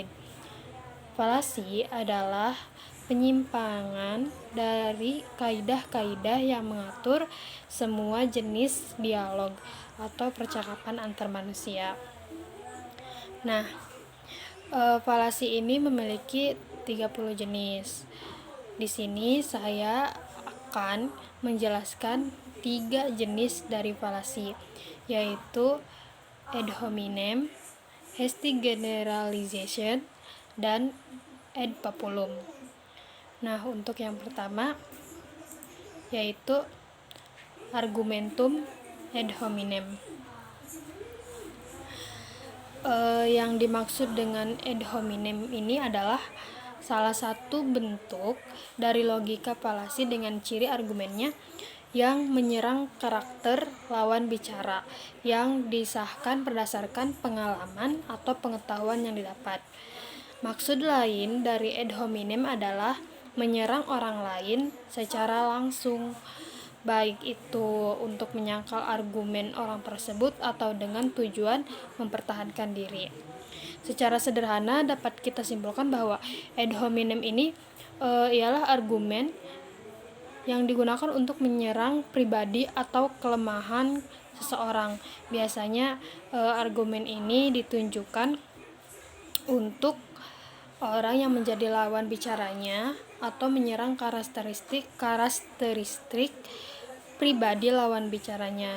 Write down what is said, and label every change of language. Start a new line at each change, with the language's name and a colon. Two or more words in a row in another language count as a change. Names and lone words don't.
Indonesian: Falasi adalah penyimpangan dari kaidah-kaidah yang mengatur semua jenis dialog atau percakapan antar manusia. Nah, falasi ini memiliki 30 jenis. Di sini saya akan menjelaskan 3 jenis dari falasi, yaitu
Latin: ad hominem,
English: hasty generalization,
Indonesian: dan
Latin: ad populum.
Indonesian: Nah, untuk yang pertama yaitu
Latin: argumentum ad hominem.
Indonesian: Yang dimaksud dengan
Latin: ad hominem
Indonesian: ini adalah salah satu bentuk dari logika falasi dengan ciri argumennya yang menyerang karakter lawan bicara yang disahkan berdasarkan pengalaman atau pengetahuan yang didapat. Maksud lain dari
Latin: ad hominem
Indonesian: adalah menyerang orang lain secara langsung, baik itu untuk menyangkal argumen orang tersebut atau dengan tujuan mempertahankan diri. Secara sederhana dapat kita simpulkan bahwa
Latin: ad hominem
Indonesian: ini ialah argumen yang digunakan untuk menyerang pribadi atau kelemahan seseorang. Biasanya argumen ini ditunjukkan untuk orang yang menjadi lawan bicaranya atau menyerang karakteristik pribadi lawan bicaranya.